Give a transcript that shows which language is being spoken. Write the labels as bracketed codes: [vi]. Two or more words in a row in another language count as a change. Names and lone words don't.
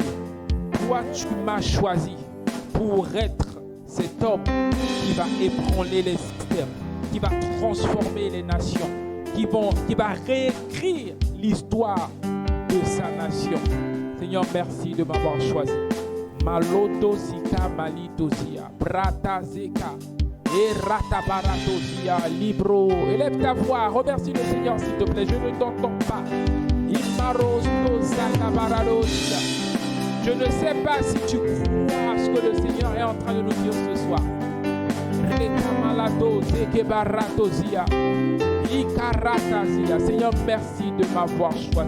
[fr] Toi, tu m'as choisi pour être cet homme qui va ébranler les systèmes, qui va transformer les nations, qui va réécrire l'histoire de sa nation. Seigneur, merci de m'avoir choisi. Maloto sika malitosia, brata zeka, et ratabaratosia, libro. Élève ta voix, remercie le Seigneur s'il te plaît, je ne t'entends pas. Imarosto zakabaradosia. Je ne sais pas si tu crois à ce que le Seigneur est en train de nous dire ce soir. Seigneur, merci de m'avoir choisi.